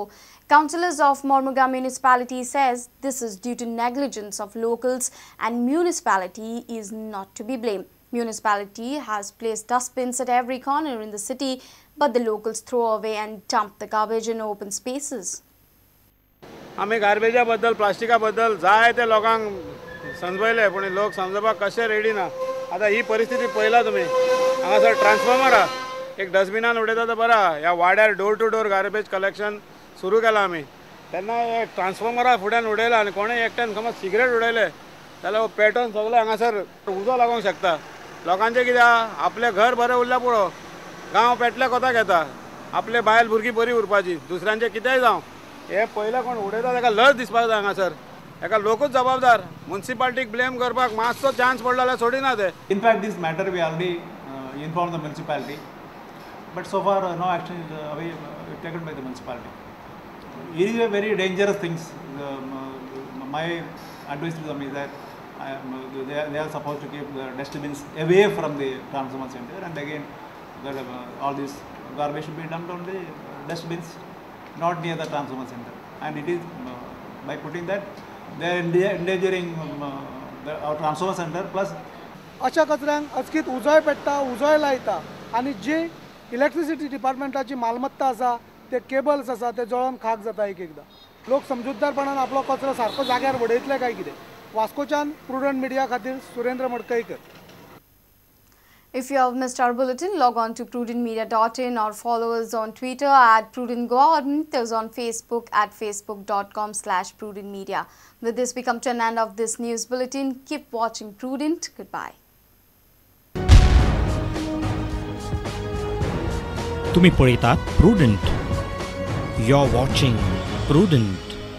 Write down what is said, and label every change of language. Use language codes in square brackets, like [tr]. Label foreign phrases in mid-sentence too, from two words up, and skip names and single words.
[en] Councillors of Mormuga municipality says this is due to negligence of locals and municipality is not to be blamed. Municipality has placed dustbins at every corner in the city, but the locals throw away and dump the garbage in open spaces. [kok] आम्ही गार्बेजा बद्दल प्लास्टिका बद्दल जाय ते लोकांक समजयले पण लोक समजपाक कशे रेडी ना. आता ही परिस्थिती पळयला तुम्ही हांगासर ट्रान्सफॉर्मर एक डस्टबिनान उडयता तर बरा ह्या वाड्यार [en] door to door garbage collection [kok] सुरू केलां आमी तेन्ना ट्रान्सफॉर्मरा फुड्यान उडयला आनी कोणें एकट्यान समज सिगरेट उडयले जाल्यार पेटोवन सगळे हांगासर उजो लागोंक शकता. लोकांचें कितें आपलें घर बरें उरल्यार पळो गांव पेटल्या कोताक येता आपले बायल भुरगीं बरी उरपाची दुसऱ्यांचें कितेंय जावं हे पयलें कोण उडयता ताका लज दिसपाक जाय हांगासर हेका लोकूच जबाबदार म्युनिसिपालिटीक ब्लेम करपाक मातसो चान्स पडलो जाल्यार सोडिना ते. [en] In fact, this matter we already informed the municipality, but so far no action is taken by the municipality. It is a very dangerous things. My advice to them is that they are supposed to keep the dustbins away from the transformer center, and again all this garbage should be dumped on the dustbins, not near the transformer center. And it is by putting that they are endangering our transformer center plus. [kok] अशा कचऱ्यांक अचकीत उजोय पेट्टा उजोय लायता आनी जी इलेक्ट्रिसिटी डिपार्टमेंटाची मालमत्ता आसा ते केबल्स आसा ते जळोन खाक जाता एकदा. लोक समजूतदारपणान आपलो कचरो सारको जाग्यार उडयतले काय कितें. वास्कोच्यान प्रुडंट मिडिया खातीर सुरेंद्र मडकईकर. [en] If you have missed our bulletin, log on to prudentmedia.in or follow us on Twitter at Prudent-Goa or meet us on Facebook at facebook.com/prudentmedia. With this, we come to an end of this news bulletin. Keep watching Prudent. Goodbye. [kok] तुम्ही पळयतात Prudent. [en] You're watching Prudent.